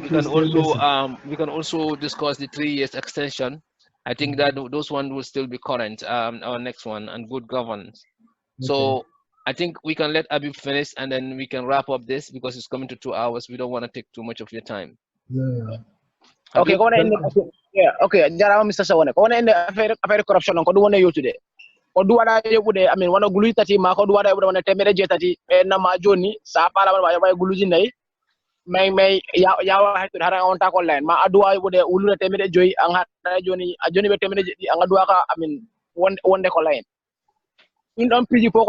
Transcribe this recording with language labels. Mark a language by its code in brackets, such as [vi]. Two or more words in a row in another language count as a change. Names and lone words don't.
[en] we can also discuss the 3 years extension. I think that those ones will still be current. Our next one, and good governance. So I think we can let Habib finish, and then we can wrap up this because it's coming to 2 hours. We don't want to take too much of your time. Okay, go on. Yeah, okay. Jarama Mr. Sawaneh. Go on. [fr] Affaire corruption [ff] on ko ɗum woni yewtude. Ko ɗum waɗa yoɓude wona guluji tati ma ko ɗum waɗa yoɓude wona temere jeetati ɓe namma joni sa falama ma yoɓa guluji nayyi mais yawa hettude hara on ta ko line ma aduwa yoɓude wulude temere joyi an haɗa joni ɓe temere jeɗɗi an aduwaka wonde ko line ɗin ɗon piji fof ko